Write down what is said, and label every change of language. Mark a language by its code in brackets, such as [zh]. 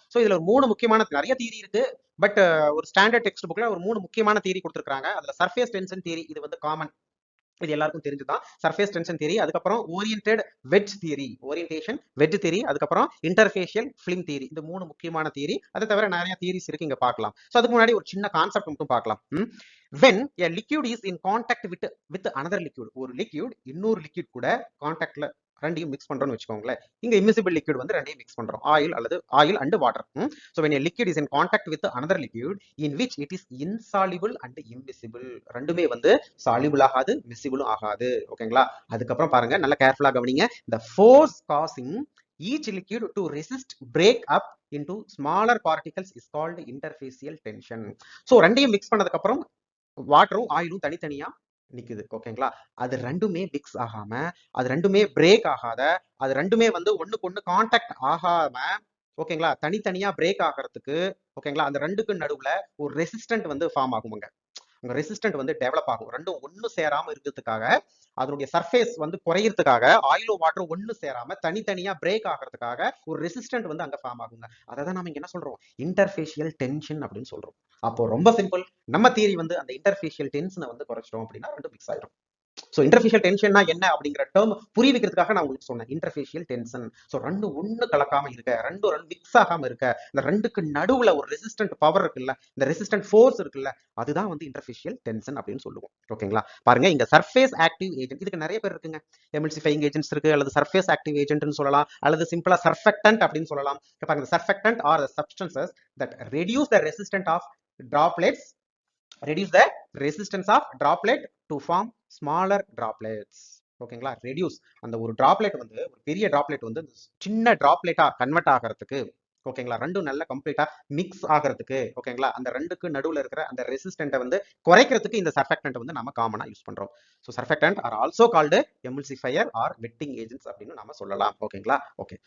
[ta] So இதுல ஒரு 3 முக்கியமான, நிறைய தியரி இருக்கு, பட் ஒரு ஸ்டாண்டர்ட் டெக்ஸ்ட் புக்ல ஒரு 3 முக்கியமான தியரி கொடுத்துருக்காங்க. அதுல சர்ஃபேஸ் டென்ஷன் தியரி, இது வந்து காமன், இது எல்லாருக்கும் தெரிஞ்சுதான். சர்ஃபேஸ் டென்ஷன் தியரி, அதுக்கப்புறம் oriented wedge theory, orientation wedge theory, அதுக்கப்புறம் இன்டர்ஃபேஷியல் ஃபிலிம் தியரி. இந்த 3 முக்கியமான தியரி. அதை தவிர நிறைய தியரிஸ் இருக்கு, இங்க பார்க்கலாம். ஸோ அதுக்கு முன்னாடி ஒரு சின்ன கான்செப்ட் மட்டும் பார்க்கலாம். [en] when a liquid is in contact with another liquid, [ta] ஒரு லிக்யூட் இன்னொரு லிக்யூட் கூட கான்டாக்ட்ல ரெண்டையும் மிக்ஸ் பண்றோம்னு வச்சுக்கோங்களேன். இங்க இம்மிசிபிள் லிக்விட் வந்து ரெண்டையும் மிக்ஸ் பண்றோம். Oil and water. [en] So when a liquid is in contact with another liquid in which it is insoluble and immiscible, [ta] ரெண்டுமே வந்து soluble ஆகாது, miscible ஆகாது. ஓகேங்களா? அதுக்கப்புறம் பாருங்க, நல்ல கேர்ஃபுல்லா கவனிங்க. [en] The force causing each liquid to resist break up into smaller particles is called interfacial tension. [ta] So ரெண்டையும் மிக்ஸ் பண்ணதுக்கு அப்புறம் வாட்டரும் ஆயிலும் தனித்தனியா நிக்குது. ஓகேங்களா? அது ரெண்டுமே மிக்ஸ் ஆகாம, அது ரெண்டுமே பிரேக் ஆகாத, அது ரெண்டுமே வந்து ஒண்ணுக்கு ஒண்ணு கான்டாக்ட் ஆகாம, ஓகேங்களா, தனித்தனியா பிரேக் ஆகிறதுக்கு, ஓகேங்களா, அந்த ரெண்டுக்கு நடுவுல ஒரு ரெசிஸ்டன்ட் வந்து ஃபார்ம் ஆகுங்க. உங்க ரெசிஸ்டன்ட் வந்து டெவலப் ஆகும். ரெண்டும் ஒண்ணு சேராம இருக்கிறதுக்காக, அதனுடைய சர்ஃபேஸ் வந்து குறையறதுக்காக, ஆயிலும் வாட்டரும் ஒண்ணு சேராம தனித்தனியா பிரேக் ஆகிறதுக்காக ஒரு ரெசிஸ்டன்ட் வந்து அங்க ஃபார்ம் ஆகுங்க. அதை தான் நம்ம இங்க என்ன சொல்றோம்? இன்டர்ஃபேஷியல் டென்ஷன் அப்படின்னு சொல்றோம். அப்போ ரொம்ப சிம்பிள். நம்ம தியரி வந்து அந்த இன்டர்ஃபேஷியல் டென்ஷனை வந்து குறைச்சிட்டோம் அப்படின்னா ரெண்டும் மிக்ஸ் ஆயிடும். ஸோ இன்டர்ஃபேஷியல் டென்ஷன்னா என்ன அப்படிங்கிற டேர்ம் புரிவிக்கிறதுக்காக நான் உங்களுக்கு சொன்னேன். இன்டர்ஃபேஷியல் டென்ஷன். ஸோ ரெண்டு ஒண்ணு கலக்காம இருக்க, ரெண்டு மிக்ஸ் ஆகாம இருக்க, இந்த ரெண்டுக்கு நடுவுல ஒரு ரெசிஸ்டன்ட் பவர் இருக்குல்ல, இந்த ரெசிஸ்டன்ட் ஃபோர்ஸ் இருக்குல்ல, அதுதான் வந்து இன்டர்ஃபேஷியல் டென்ஷன் அப்படின்னு சொல்லுவோம். ஓகேங்களா? பாருங்க, இங்க சர்ஃபேஸ் ஆக்டிவ் ஏஜென்ட், இதுக்கு நிறைய பேர் இருக்குங்க. எமல்சிஃபைங் ஏஜென்ட்ஸ் இருக்கு, அல்லது சர்ஃபேஸ் ஆக்டிவ் ஏஜென்ட்னு சொல்லலாம், அல்லது சிம்பிளா சர்ஃபெக்டன்ட் அப்படின்னு சொல்லலாம். பாருங்க, [en] Surfactant are substances that reduce the resistant of droplets, reduce the resistance of droplet to form smaller droplets. [ta] ஓகேங்களா? ரெடியூஸ், அந்த ஒரு டிராப்லெட் வந்து ஒரு பெரிய டிராப்லெட் வந்து சின்ன டிராப்லெட்டா கன்வெர்ட் ஆகிறதுக்கு, ஓகேங்களா, ரெண்டும் நல்ல கம்ப்ளீட்டா மிக்ஸ் ஆகிறதுக்கு, ஓகேங்களா, அந்த ரெண்டுக்கு நடுவுல இருக்கிற அந்த ரெசிஸ்டன்ட்டை வந்து குறைக்கிறதுக்கு இந்த சர்ஃபெக்டன்ட் வந்து நம்ம காமனா யூஸ் பண்றோம். [en] so surfactant are also called emulsifier or wetting agents [ta] அப்படின்னு நம்ம சொல்லலாம். ஓகேங்களா? ஓகே.